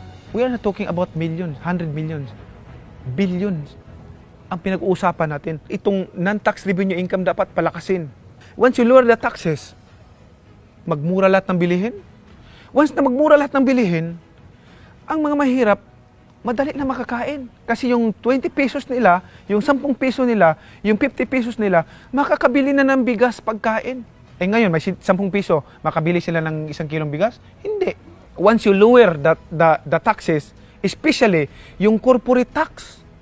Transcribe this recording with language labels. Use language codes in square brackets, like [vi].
[en] We are not talking about millions, 100 millions. [tl] Billions ang pinag-uusapan natin. Itong non-tax revenue income dapat palakasin. [en] Once you lower the taxes, [tl] magmura lahat ng bilihin. Once na magmura lahat ng bilihin, ang mga mahirap, madali na makakain. Kasi yung 20 pesos nila, yung 10 peso nila, yung 50 pesos nila, makakabili na ng bigas pagkain. Eh ngayon, may 10 piso, makabili sila ng 1 kilong bigas? Hindi. [en] Once you lower the taxes, especially yung corporate tax.